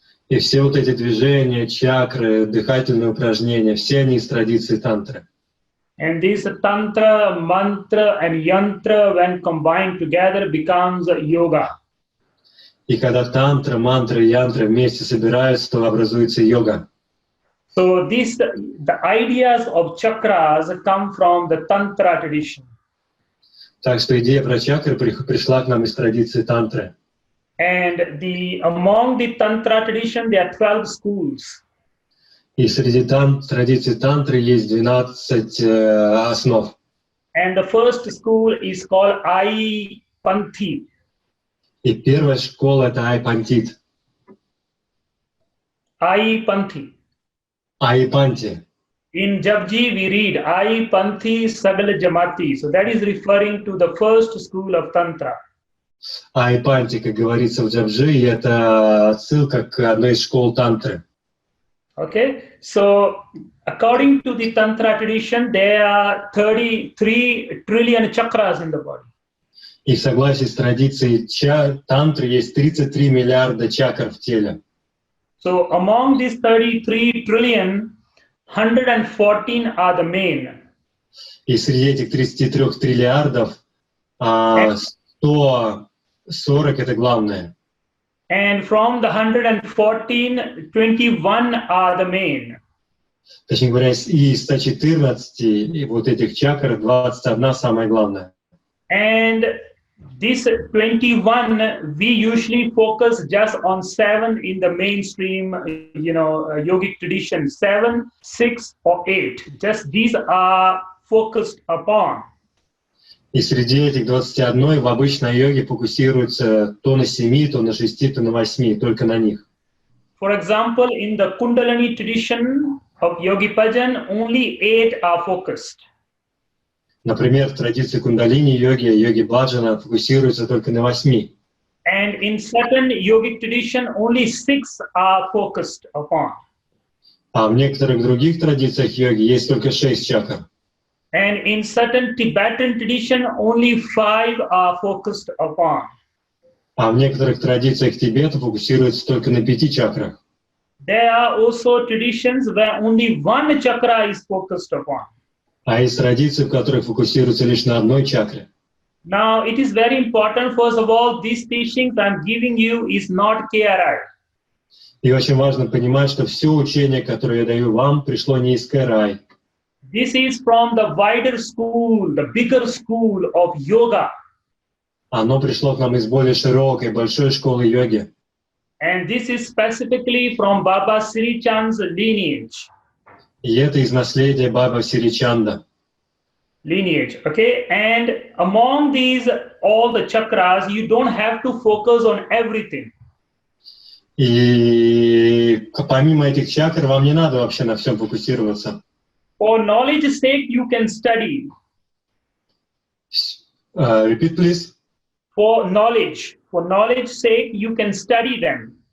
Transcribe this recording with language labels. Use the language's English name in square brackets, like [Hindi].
[Russian] И все вот эти движения, чакры, дыхательные упражнения, все они из традиции тантры. [English] And this Tantra, Mantra, and Yantra, when combined together, becomes yoga. [Russian] И когда тантра, мантра и янтра вместе собираются, то образуется йога. [English] So the ideas of chakras come from the Tantra tradition. [Russian] Так что идея про чакры пришла к нам из традиции тантры. [English] And among the Tantra tradition, there are 12 schools. [Russian] И среди традиций тантры есть 12 основ. [English] And the first school is called Panthi. [Russian] И первая школа — это Айпантит. [English] Panthi. [Russian] Айпанти. [English] In Japji, we read [Punjabi] Panthi Sagala Jamati. [English] So that is referring to the first school of Tantra. [Russian] Айпанти, как говорится в джапджи, и это отсылка к одной из школ тантры. [English] Okay, so according to the Tantra tradition, there are 33 trillion chakras in the body. [Russian] И в согласии с традицией тантры есть 33 миллиарда чакр в теле. [English] So among these 33 trillion, 114 are the main. [Russian] И среди этих 33 триллиардов 140 — это главное. [English] And from the 114, 21 are the main. [Russian] Точнее говоря, из 114 вот этих чакр 21 самое главное. [English] And this 21, we usually focus just on 7 in the mainstream, yogic tradition. 7, 6, or 8. Just these are focused upon. [Russian] И среди этих 21 в обычной йоге фокусируется то на 7, то на 6, то на 8, только на них. [English] For example, in the Kundalini tradition of Yogi Bhajan, only 8 are focused. [Russian] Например, в традиции кундалини-йоги, йоги баджана фокусируются только на 8. [English] And in certain yogic tradition, only 6 are focused upon. [Russian] А в некоторых других традициях йоги есть только 6 чакр. [English] And in certain Tibetan tradition, only 5 are focused upon. [Russian] А в некоторых традициях Тибета фокусируются только на 5 чакрах. [English] There are also traditions where only 1 chakra is focused upon. [Russian] А есть традиции, в которых фокусируются лишь на одной чакре. [English] Now, it is very important, first of all, these teachings I'm giving you is not KRI. [Russian] И очень важно понимать, что все учение, которое я даю вам, пришло не из КРИ. [English] This is from the wider school, the bigger school of yoga. [Russian] Оно пришло к нам из более широкой, большой школы йоги. [English] And this is specifically from Baba Sri Chand's lineage. [Russian] И это из наследия Баба Сри Чанда. [English] Lineage, okay? And among these, all the chakras, you don't have to focus on everything. [Russian] И помимо этих чакр, вам не надо вообще на всем фокусироваться. [English] For knowledge's sake, you can study. Repeat, please. For knowledge's sake, you can study them.